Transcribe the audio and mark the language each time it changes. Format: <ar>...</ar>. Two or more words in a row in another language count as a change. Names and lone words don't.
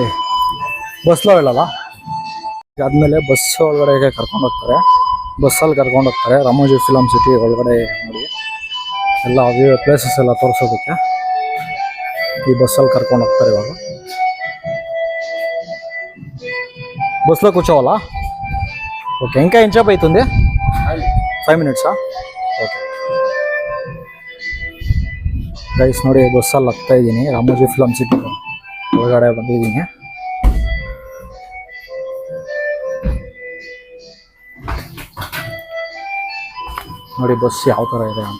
<te>బస్సులో వెళ్ళాలా?</te> <kn>ಆದಮೇಲೆ ಬಸ್ ಒಳಗಡೆಗೆ ಕರ್ಕೊಂಡು ಹೋಗ್ತಾರೆ. ಬಸ್ಸಲ್ಲಿ ಕರ್ಕೊಂಡು ಹೋಗ್ತಾರೆ ರಾಮೋಜಿ ಫಿಲಮ್ ಸಿಟಿ ಒಳಗಡೆ. ನೋಡಿ, ಎಲ್ಲ ಪ್ಲೇಸಸ್ ಎಲ್ಲ ತೋರಿಸೋದಕ್ಕೆ ಈ ಬಸ್ಸಲ್ಲಿ ಕರ್ಕೊಂಡು ಹೋಗ್ತಾರೆ.</kn> <te>ಇವಾಗ బస్సులో కూర్చోవాలా? ఓకే, ఇంకా ఎంతసేపు అవుతుంది? 5 minutes.</te> <kn>ఓకే ಗೈಸ್, ನೋಡಿ ಬಸ್ಸಲ್ಲಿ ಹೋಗ್ತಾ ಇದ್ದೀನಿ. ರಾಮೋಜಿ ಫಿಲಮ್ ಸಿಟಿ ಒಳಗಡೆ ಬಂದಿದ್ದೀನಿ. ನೋಡಿ ಬಸ್ ಯಾವ ಥರ ಇದೆ ಅಂತ.</kn>